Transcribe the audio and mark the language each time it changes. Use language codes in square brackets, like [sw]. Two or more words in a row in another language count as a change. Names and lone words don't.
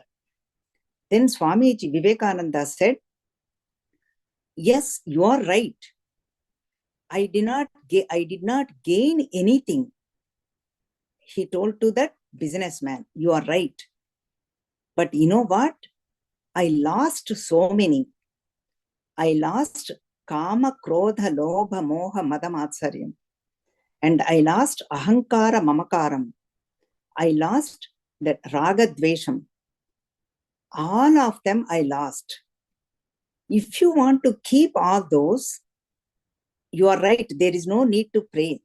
[en] Then Swami Vivekananda said, yes, you are right. I did not gain anything. He told to that businessman, you are right. But you know what? I lost so many. I lost [sa] काम, क्रोध, लोभ, मोह, मदमात्सर्यम्. [en] And I lost [sa] अहङ्कार, ममकारम्. [en] I lost that [sa] राग, द्वेषम्. [en] All of them I lost. If you want to keep all those, you are right, there is no need to pray.